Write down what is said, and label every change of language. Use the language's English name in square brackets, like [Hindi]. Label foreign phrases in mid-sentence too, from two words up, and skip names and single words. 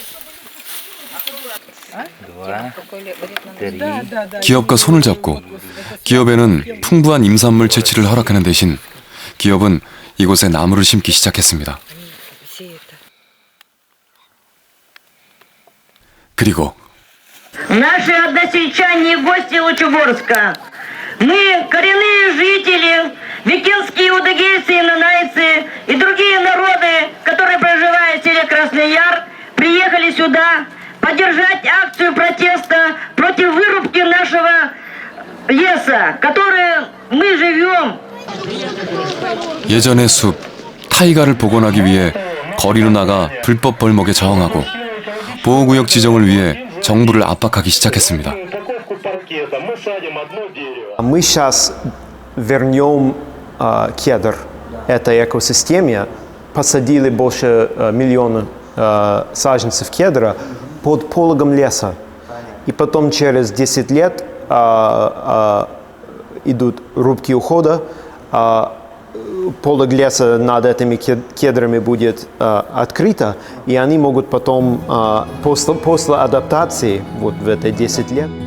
[Korean] 기업과 손을 잡고 기업에는 풍부한 임산물 채취를 허락하는 대신 기업은 이곳에 나무를 심기 시작했습니다. 그리고 [Russian] Наши односельчане и гости Лучегорска. Мы коренные жители, викинские удыгейцы и нанайцы и другие народы, которые проживают в селе Красный Яр, приехали сюда поддержать акцию протеста против вырубки нашего леса, который мы живем. [Korean] 예전의 숲, 타이가를 복원하기 위해 거리로 나가 불법 벌목에 저항하고 보호구역 지정을 위해 정부를 압박하기 시작했습니다. [Russian] Мы сейчас вернем кедр этой экосистеме, посадили больше миллиона саженцев кедра под пологом леса. И потом через 10 лет идут рубки ухода, полог леса над этими кедрами будет открыто, и они могут потом, после адаптации, вот в эти 10 лет,